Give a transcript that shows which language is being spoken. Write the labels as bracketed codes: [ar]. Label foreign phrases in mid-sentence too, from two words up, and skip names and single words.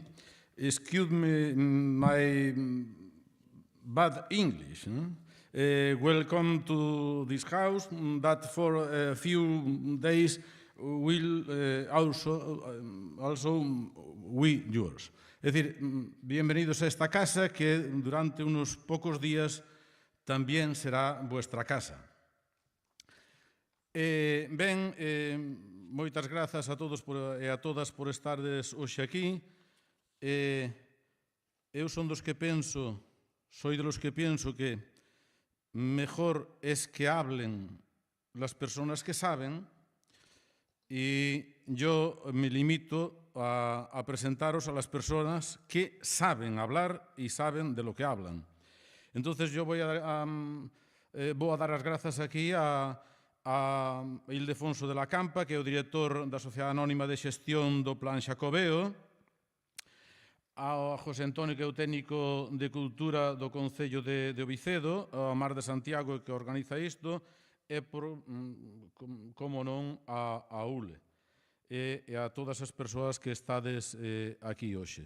[en] Excuse me my bad English. Welcome to this house that for a few days will also we yours. [es] Es decir, bienvenidos a esta casa que durante unos pocos días también será vuestra casa. [gl] Moitas grazas a todos e a todas por estardes hoxe aquí. Eu son dos que penso, [es] soy de los que pienso que mejor es que hablen las personas que saben, y yo me limito a presentaros a las personas que saben hablar y saben de lo que hablan. Entonces yo voy a dar [gl] as grazas aquí a Ildefonso de la Campa, que é o director da Sociedade Anónima de Xestión do Plan Xacobeo, a José Antonio, que é o técnico de Cultura do Concello de Ovicedo, a Mar de Santiago, que organiza isto, e, como non, a ULE, e a todas as persoas que estades aquí hoxe.